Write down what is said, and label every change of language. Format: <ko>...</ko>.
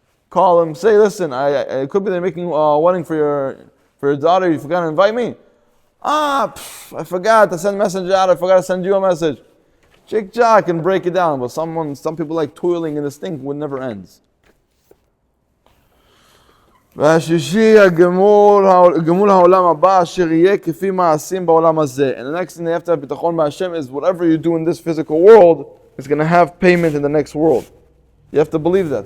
<en>Call him, say, listen, I could be they're making a wedding for your daughter. You forgot to invite me. I forgot to send a message out. I forgot to send you a message. Chick-chack and break it down. But some people like toiling in this thing would never ends.</en> <he>והשישי, גמול העולם הבא אשר יהיה כפי מעשים בעולם הזה.</he> <en>And the next thing they have to have ביטחון בהשם is whatever you do in this physical world is going to have payment in the next world. You have to believe that.</en>